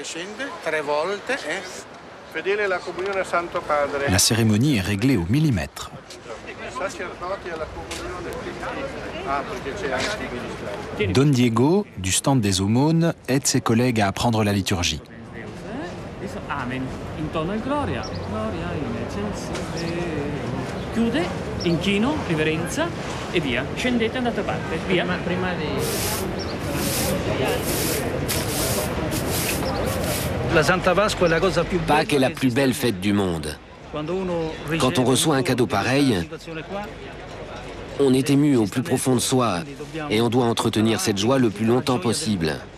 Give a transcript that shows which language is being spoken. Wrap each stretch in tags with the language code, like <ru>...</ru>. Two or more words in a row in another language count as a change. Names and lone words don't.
<fr>La cérémonie est réglée au millimètre. Don Diego, du stand des aumônes, aide ses collègues à apprendre la liturgie.</fr> <it>Amen. Intorno al Gloria.</it> <la>Gloria in eccelsis.</la> <it>Chiude, inchino, riverenza e via. Scendete, andate a parte. Via. Prima di...</it> <fr>Pâques est la plus belle fête du monde. Quand on reçoit un cadeau pareil, on est ému au plus profond de soi et on doit entretenir cette joie le plus longtemps possible.</fr>